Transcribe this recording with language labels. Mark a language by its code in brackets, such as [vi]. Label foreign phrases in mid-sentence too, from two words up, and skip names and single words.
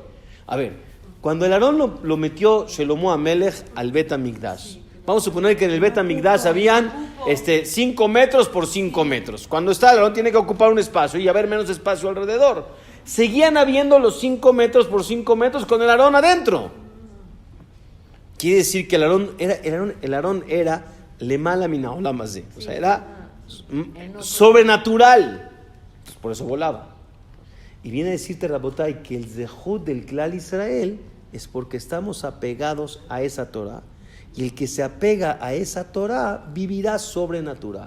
[es] A ver, cuando el Aarón lo metió Shelomo Amelech al Bet HaMikdash, vamos a suponer que en el Bet HaMikdash habían 5 metros por 5 metros. Cuando está el Aarón tiene que ocupar un espacio y haber menos espacio alrededor. Seguían habiendo los 5 metros por 5 metros con el Aarón adentro. Quiere decir que el Aarón era [he] למעלה מן עולם הזה, [es] o sea, era sobrenatural. Por eso volaba. Y viene a decirte, Rabotay, que el zehut del Klal Israel es porque estamos apegados a esa Torah. Y el que se apega a esa Torah vivirá sobrenatural.